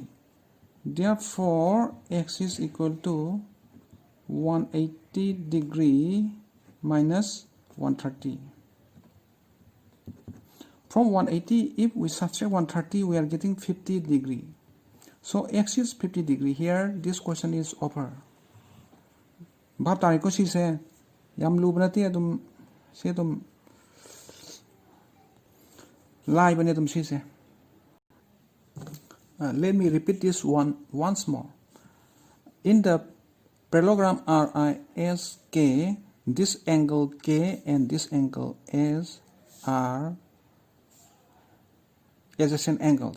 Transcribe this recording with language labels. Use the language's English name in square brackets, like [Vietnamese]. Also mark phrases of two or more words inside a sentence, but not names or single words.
[English] Therefore x is equal to 180 degree minus 130. From 180, if we subtract 130, we are getting 50 degree. So x is 50 degree. Here this question is over. Bab tari ko si se yam lubrati adum se tum lai bane tum si se. Let me repeat this once more. In the parallelogram RISK, this angle K and this angle S are adjacent angles.